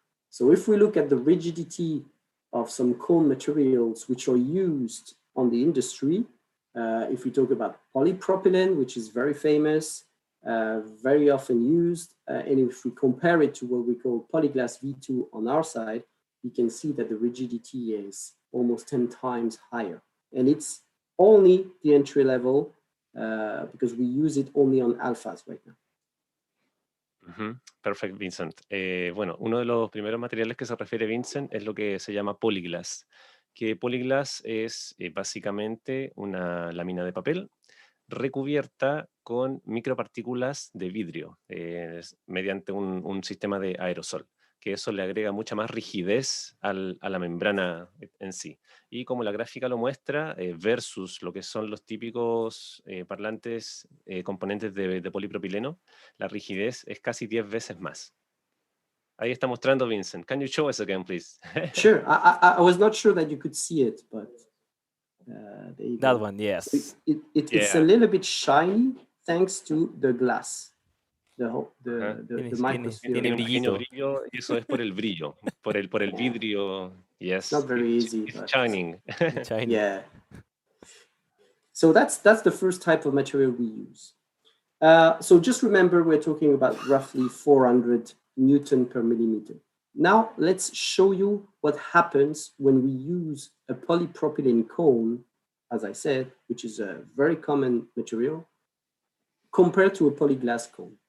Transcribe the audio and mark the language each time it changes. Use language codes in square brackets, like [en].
[en] So if we look at the rigidity of some cone materials which are used on the industry, if we talk about polypropylene, which is very famous, very often used, and if we compare it to what we call polyglass V2 on our side, you can see that the rigidity is almost 10 times higher. And it's only the entry level because we use it only on alphas right now. Perfect, Vincent. [es] Bueno, uno de los primeros materiales que se refiere Vincent es lo que se llama polyglass, que polyglass es básicamente una lámina de papel recubierta con micropartículas de vidrio mediante un sistema de aerosol, que eso le agrega mucha más rigidez a la membrana en sí. Y como la gráfica lo muestra, versus lo que son los típicos parlantes componentes de polipropileno, la rigidez es casi 10 veces más. Ahí está mostrando Vincent. [en] Can you show us again, please? Sure. I was not sure that you could see it, but there you That go. one, yes. It's a little bit shiny thanks to the glass. The microsphere. [es] Tiene un pequeño brillo, y eso es por el brillo, por el vidrio. [en] Yes. Not very easy. It's shining. Shiny. Yeah. So that's the first type of material we use. So just remember, we're talking about roughly 400 Newton per millimeter. Now let's show you what happens when we use a polypropylene cone, as I said, which is a very common material, compared to a polyglass cone.